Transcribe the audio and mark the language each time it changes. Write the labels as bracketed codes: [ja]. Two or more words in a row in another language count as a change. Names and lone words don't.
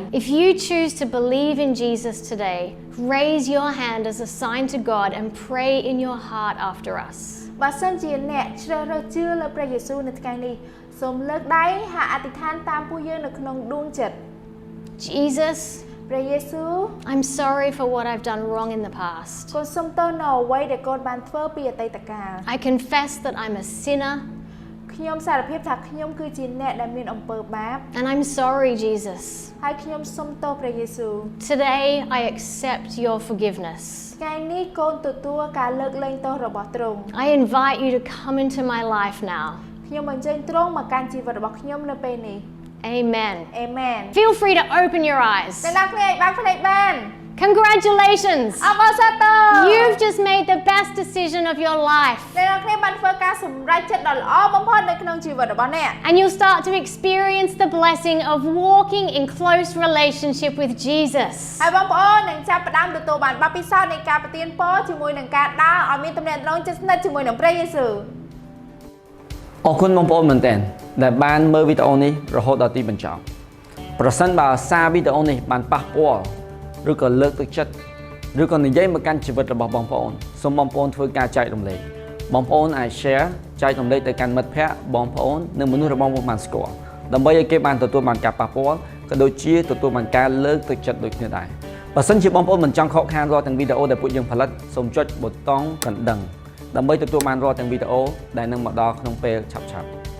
[en] If you choose to believe in Jesus today, raise your hand as a sign to God and pray in your heart after us. [km] បើសិនជាអ្នកជ្រើសរើសជឿលើព្រះយេស៊ូវនៅថ្ងៃនេះសូមលើកដៃហើយអធិដ្ឋានតាមពួកយើងនៅក្នុងដួងចិត្ត [en] Jesus, [km] ព្រះយេស៊ូវ [en] I'm sorry for what I've done wrong in the past. [km] កូនសូមទោសនៅអ្វីដែលកូនបានធ្វើពីអតីតកាល [en] I confess that I'm a sinner, [km] ខ្ញុំសារភាពថាខ្ញុំគឺជាអ្នកដែលមានអំពើបាប [en] and I'm sorry, Jesus. [km] ហើយខ្ញុំសូមទោសព្រះយេស៊ូវ [en] Today, I accept your forgiveness. [km] ថ្ងៃនេះកូនទទួលការលើកលែងទោសរបស់ទ្រង់ [en] I invite you to come into my life now. [km] ខ្ញុំអញ្ជើញទ្រង់មកកាន់ជីវិតរបស់ខ្ញុំនៅពេលនេះ [en] Amen. Amen Feel free to open your eyes. [km] អ្នកទាំងគ្នាអាចបើកភ្នែកបាន [en] Congratulations! [km] អបអរសាទរ [en] You've just made the best decision of your life. [km] អ្នកទាំងគ្នាបានធ្វើការសម្រេចចិត្តដ៏ល្អបំផុតនៅក្នុងជីវិតរបស់អ្នក [en] And you'll start to experience the blessing of walking in close relationship with Jesus. [km] ហើយបងប្អូននឹងចាប់ផ្ដើមទទួលបានបទពិសោធន៍នៃការប្រទានពរជាមួយនឹងការដើរឲ្យមានទំនាក់ទំនងជិតស្និទ្ធជាមួយនឹងព្រះយេស៊ូវ អរគុណបងប្អូនមែនទែនដែលបានមើលវីដេអូនេះរហូតដល់ទីបញ្ចប់ប្រសិនបើសារវី ដេអូនេះបានប៉ះពាល់ឬក៏លើកទឹកចិត្តឬក៏និយាយមកកាន់ជីវិតរបស់បងប្អូនសូមបងប្អូនធ្វើការចែករំលែកបងប្អូនអាច share ចែករំលែកទៅកាន់មិត្តភ័ក្តិបងប្អូននិងមនុស្សរបស់បងបានស្គាល់ដើម្បីឲ្យគេបានទទួលបានការប៉ះពាល់ក៏ដូចជាទទួលបានការលើកទឹកចិត្តដូចគ្នាដែរបើសិនជាបងប្អូនមិនចង់ខកខានរាល់ទាំងវីដេអូដែលពួកយើងផលិតសូមចុចប៊ូតុងកណ្ដឹងដើម្បីទទួលបានរាល់ទាំងវីដេអូដែលនឹងមកដល់ក្នុងពេលឆាប់ៗ